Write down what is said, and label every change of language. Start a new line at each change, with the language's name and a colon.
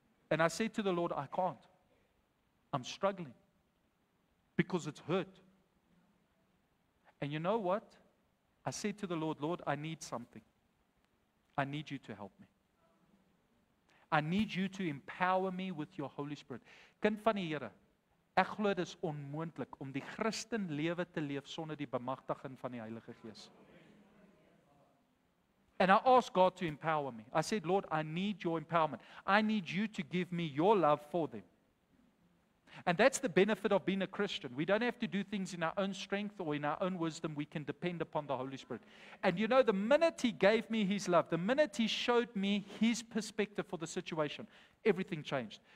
English: And I said to the Lord, I can't. I'm struggling because it's hurt. And you know what? I said to the Lord, Lord, I need something. I need you to help me. I need you to empower me with your Holy Spirit.
Afrikaans: Kind van die Here, ek glo dit is onmoontlik om die Christen lewe te leef sonder die bemagtiging van die Heilige Gees.
English: And I asked God to empower me. I said, Lord, I need your empowerment. I need you to give me your love for them. And that's the benefit of being a Christian. We don't have to do things in our own strength or in our own wisdom. We can depend upon the Holy Spirit. And the minute He gave me His love, the minute He showed me His perspective for the situation, everything changed.